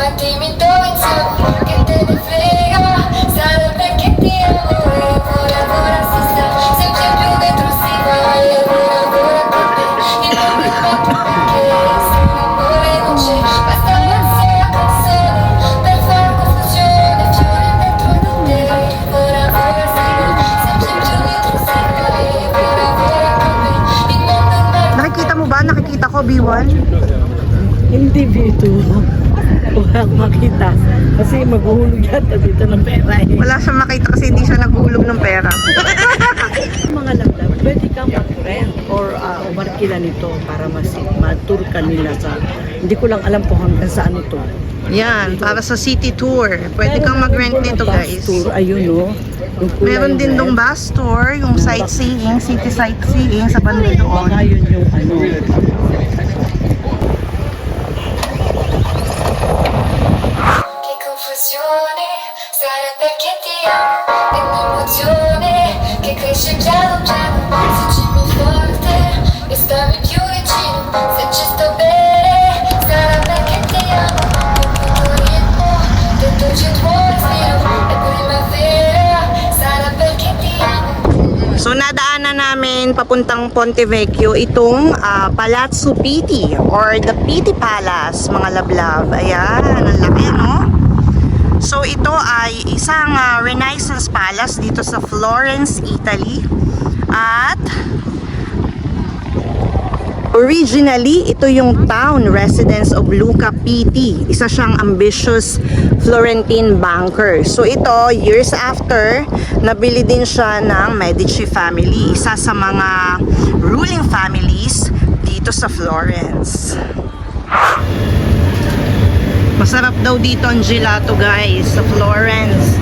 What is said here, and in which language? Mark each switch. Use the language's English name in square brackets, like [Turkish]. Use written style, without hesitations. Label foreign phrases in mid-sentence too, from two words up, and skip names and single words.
[Italian] dimmi dove siamo, che te ne frega, sarà perché ti amo, e ora si sta, sempre più dentro si va, e ora con me, il mondo è matto perché se l'amore non c'è, basta una sola canzone, per far confusione, fiori dentro di te, ora si va, sempre più dentro si va, e ora con me, il mondo è matto. [Filipino] Nakikita mo ba? Nakikita ko, B1? Hindi dito. Walang makita. Kasi maghuhulog yata dito ng pera eh. Wala siyang makita kasi hindi siya naghulog ng pera. Mga laglag, pwede kang mag-rent or umarkila nito para ma-tour ka nila sa... Hindi ko lang alam kung hanggang saan ito. Yan, para sa [English] city tour. [Filipino] Pwede kang mag-rent nito, guys. Tour, ayun o. Meron din dong [English] bus tour, [Filipino] yung sightseeing, [English] city sightseeing [Filipino] sa banda doon. Ayun yung ano. [Italian] Che confusione, sarà perché ti amo, è un'emozione che cresce piano piano, fuggimi forte e stammi più vicino, se ci sto bene, sarà perché ti amo, con il tuo ritmo, dentro c'è il tuo respiro, è primavera, sarà perché ti amo. [Filipino] So nadaanan namin papuntang Ponte Vecchio itong Palazzo Pitti [English] or the [Filipino] Pitti Palace, mga love-love. Ayan, ang laki, no? So ito ay isang Renaissance Palace dito sa Florence, Italy. At originally, ito yung [English] town residence of [Filipino] Luca Pitti. Isa siyang [English] ambitious Florentine banker. [Filipino] So ito, [English] years after, [Filipino] nabili din siya ng Medici family. Isa sa mga [English] ruling families [Filipino] dito sa Florence. Masarap daw dito ang gelato, guys, sa Florence.